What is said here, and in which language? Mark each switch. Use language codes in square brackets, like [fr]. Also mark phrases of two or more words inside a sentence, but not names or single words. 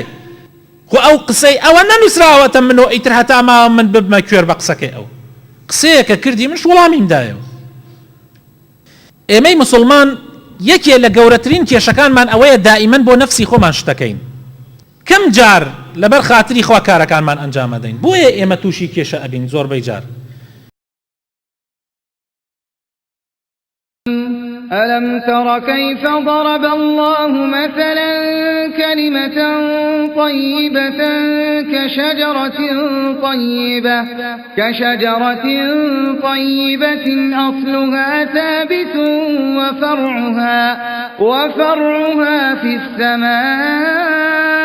[ckb] خۆ ئەو قسەی ئەوە نەنووسراوەتە منۆ ئیتر هەتا ماوە من ببمە کوێر بە قسەکەی ئەو قسەیەکە کردی منش وەڵامیمدایەوە. ئێمەی مسلمان یەکێ لە گەورەترین کێشەکانمان ئەوەیە دائیمەن بۆ نەفسی خۆمان شتەکەین. کەم جار لەبەر خاتری خوا کارەکانمان ئەنجام ئەدەین، بۆیە ئێمە تووشی کێشە ئەبین زۆربەی جار. [ar] ألم تر كيف ضرب الله مثلا كلمة طيبة كشجرة طيبة أصلها ثابت وفرعها في السماء